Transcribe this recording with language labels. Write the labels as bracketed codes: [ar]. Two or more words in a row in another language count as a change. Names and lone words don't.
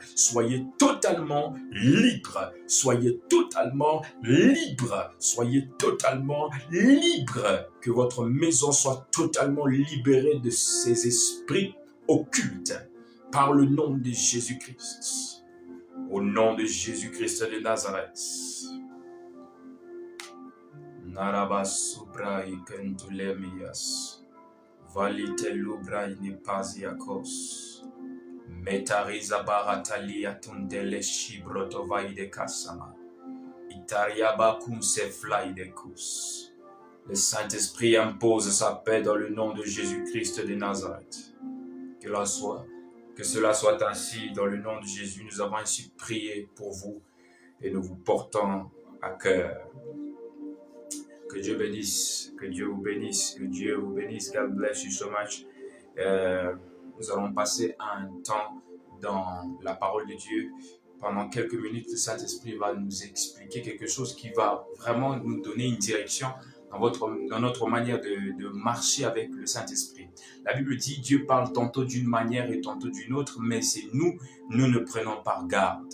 [fr] Soyez totalement libre. Soyez totalement libre. Soyez totalement libre. Que votre maison soit totalement libérée de ces esprits occultes par le nom de Jésus-Christ. Au nom de Jésus-Christ de Nazareth. Narabasubrai kentulemias. Valite lubrai nepasiakos. Metariza baratalia tundele shibrotovai de kasama. Itariaba kunse fly de kus. Le Saint-Esprit impose sa paix dans le nom de Jésus-Christ de Nazareth. Que cela soit ainsi dans le nom de Jésus. Nous avons ainsi prié pour vous et nous vous portons à cœur. Que Dieu bénisse, que Dieu vous bénisse, que Dieu vous bénisse. [en] God bless you so much. [fr] Nous allons passer un temps dans la parole de Dieu. Pendant quelques minutes, le Saint-Esprit va nous expliquer quelque chose qui va vraiment nous donner une direction dans notre manière de marcher avec le Saint-Esprit. La Bible dit, Dieu parle tantôt d'une manière et tantôt d'une autre, mais c'est nous ne prenons pas garde.